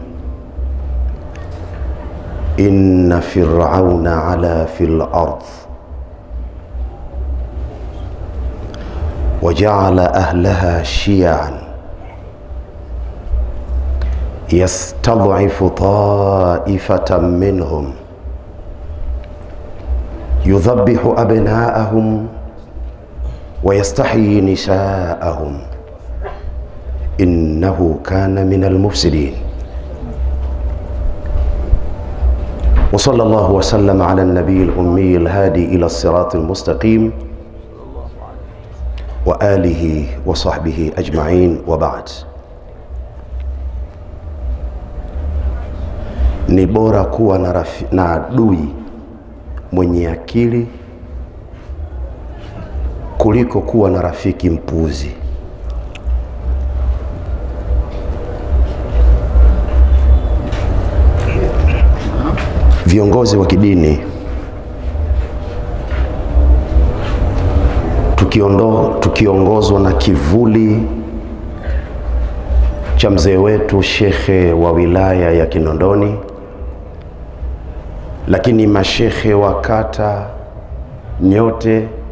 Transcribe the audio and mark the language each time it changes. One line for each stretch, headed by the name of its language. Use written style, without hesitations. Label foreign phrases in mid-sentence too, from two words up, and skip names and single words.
Arabic: إن فرعون علا في الأرض وجعل أهلها شيعا يستضعف طائفة منهم يذبح أبناءهم ويستحيي نساءهم إنه كان من المفسدين. وصلى الله وسلم على النبي الأمي الهادي إلى الصراط المستقيم وآله وصحبه أجمعين وبعد.
Swahili: Ni bora kuwa na adui mwenye akili kuliko kuwa na rafiki mpuzi. Viongozi wa kidini tukiongozwa na kivuli cha mzee wetu shekhe wa wilaya ya Kinondoni, lakini mashekhe wa kata nyote,